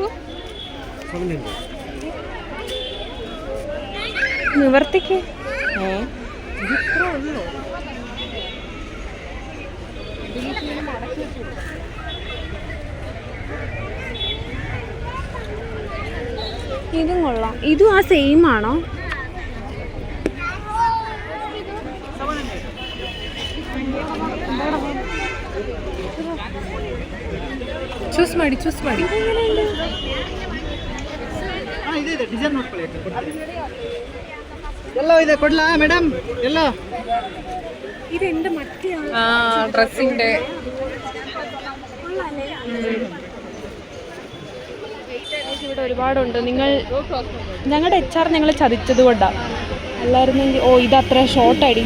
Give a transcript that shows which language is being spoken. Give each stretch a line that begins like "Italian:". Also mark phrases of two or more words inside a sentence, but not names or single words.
Malayalam: നിവർത്തിക്ക്. ഇതും കൊള്ളാം. ഇതും ആ സെയിം ആണോ?
Kannada: ಚೂಸ್ ಮಾಡಿ ಎಲ್ಲೋ ಇದೆ ಕೊಡ್ಲಾ ಮೇಡಮ್? ಎಲ್ಲೋ
Malayalam: ഇതെന്റെ മറ്റേ ഡ്രസ്സിന്റെ ഇവിടെ ഒരുപാടുണ്ട്. ഞങ്ങളുടെ HR ഞങ്ങളെ ചതിച്ചത് കൊണ്ടാണ്. അല്ലായിരുന്നെങ്കിൽ ഇത് അത്ര ഷോർട്ടടി.